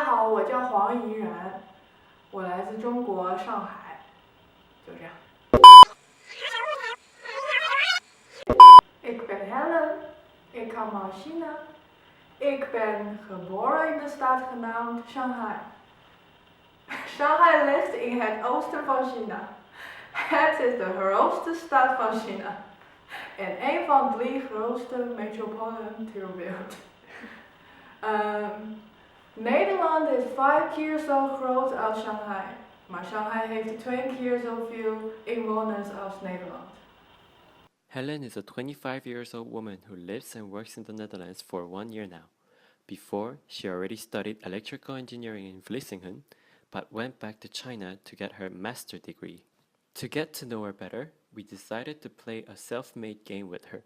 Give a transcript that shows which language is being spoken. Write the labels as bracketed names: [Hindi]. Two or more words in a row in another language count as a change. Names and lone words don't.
[Chinese] 我叫黄怡然，我来自中国上海，就这样。 [Dutch] Ik ben Helen, ik kom uit China. Ik ben geboren in de stad genaamd Shanghai. Shanghai ligt in het oosten van China. Het is de grootste stad van China en een van 3 grootste metropolen ter wereld. Nederland is 5 keer zo groot als Shanghai, maar Shanghai heeft 2 keer zoveel inwoners als Nederland. [English] Helen is a 25-year-old woman who lives and works in the Netherlands for 1 year now. Before, she already studied electrical engineering in Vlissingen, but went back to China to get her master's degree. To get to know her better, we decided to play a self-made game with her.